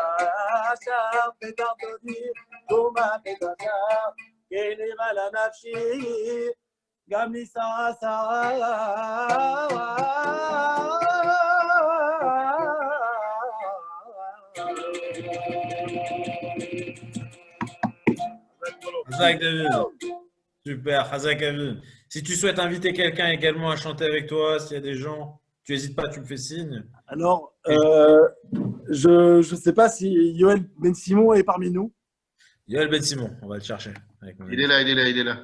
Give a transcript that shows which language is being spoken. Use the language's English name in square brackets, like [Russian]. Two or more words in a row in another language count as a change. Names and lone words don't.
[Hebrew] שער פתח דודי, קומה פתח שער, גילי בלה נפשי, גם אני סעסע. [French] Hazak David. Super, Hazak David. Si tu souhaites inviter quelqu'un également à chanter avec toi, s'il y a des gens, tu n'hésites pas, tu me fais signe. Alors, je ne sais pas si Yoel Ben Simon est parmi nous. Yoel Ben Simon, on va le chercher. Avec mon Il ami. est là, il est là, il est là.